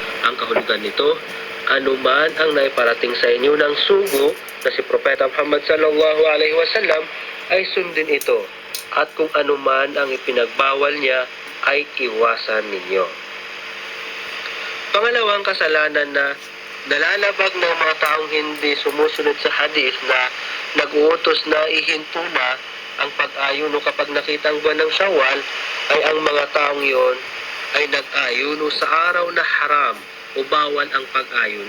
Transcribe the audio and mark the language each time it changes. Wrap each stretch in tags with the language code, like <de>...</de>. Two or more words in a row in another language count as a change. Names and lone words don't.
<tl>Ang kahulugan nito, anuman ang naiparating sa inyo ng sugo na si Propeta Muhammad</tl> <ar>صلى الله عليه وسلم</ar> <tl>ay sundin ito, at kung anuman ang ipinagbawal niya ay iwasan ninyo. Pangalawang kasalanan na nalalabag ng mga taong hindi sumusunod sa hadith na nag-uutos na ihinto na ang pag-ayuno kapag nakita ang buwan ng Shawwal, ay ang mga taong yon ay nag-ayuno sa araw na haram o bawal ang pag-ayuno.</tl>